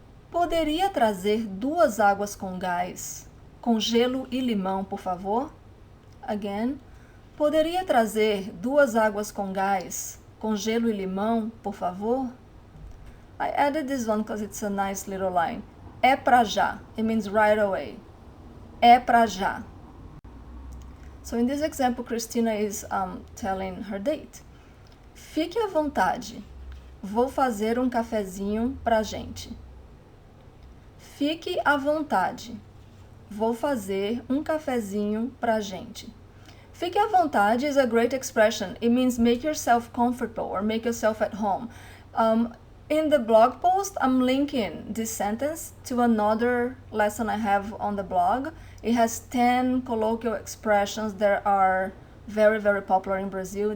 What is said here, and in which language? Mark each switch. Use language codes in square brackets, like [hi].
[pt] Poderia trazer 2 águas com gás, com gelo e limão, por favor? [en] Again. [pt] Poderia trazer 2 águas com gás, com gelo e limão, por favor? [en] I added this one because it's a nice little line. [pt] É pra já. [en] It means right away. [pt] É pra já. [en] So in this example, Christina is telling her date. [pt] Fique à vontade. Vou fazer um cafezinho pra gente. Fique à vontade. Vou fazer um cafezinho pra gente. Fique à vontade [en] is a great expression. It means make yourself comfortable or make yourself at home. In the blog post, I'm linking this sentence to another lesson I have on the blog. It has 10 colloquial expressions that are very, very popular in Brazil.